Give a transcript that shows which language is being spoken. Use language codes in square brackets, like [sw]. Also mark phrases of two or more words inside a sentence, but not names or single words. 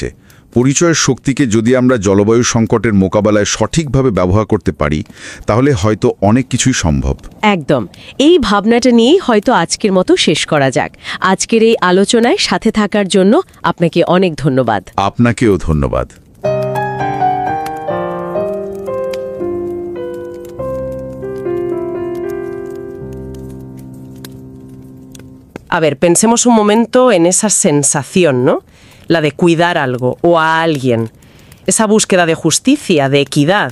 [bn] পরিচয়ের শক্তিকে যদি আমরা জলবায়ু সংকটের মোকাবেলায় সঠিকভাবে ব্যবহার করতে পারি, তাহলে হয়তো অনেক কিছুই সম্ভব। একদম। এই ভাবনাটা নিয়েই হয়তো আজকের মতো শেষ করা যাক। আজকের এই আলোচনায় সাথে থাকার জন্য আপনাকে অনেক ধন্যবাদ। আপনাকেও ধন্যবাদ। [es] A ver, pensemos un momento en esa sensación, ¿no? La de cuidar algo o a alguien. Esa búsqueda de justicia, de equidad.